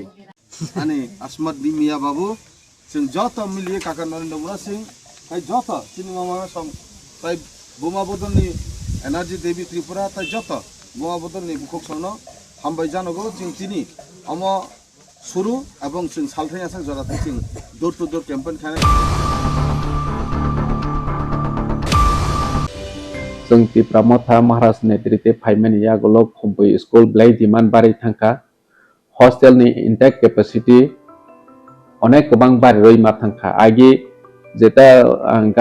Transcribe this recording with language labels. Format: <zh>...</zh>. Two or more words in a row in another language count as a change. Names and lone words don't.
<trp>आनि आसमात मिया बाबु जों जत मिलिए काका नरेन्द्र मोना सिंह ताइ जत चिनि मामा सम ताइ बोमा बदलनि एनार्जी देवी त्रिपुरा ताइ जत बोमा बदलनि बुखक सनो हामबाय जानगो जों चिनि अम सुरु एवं जों सालथाय आसां जराते जों</trp> <en>door to door campaign</en> <trp>खानाय जों तिप्रामथा महाराज नेतृत्वे फाइमानि आगोलाव खम्बोय स्कुल ब्लाइ डिमान्ड बाराय थांखा हस्टेलनि</trp> <en>intake capacity</en> <trp>अनेक गोबां बाराय मा थांखा आगे जेता</trp>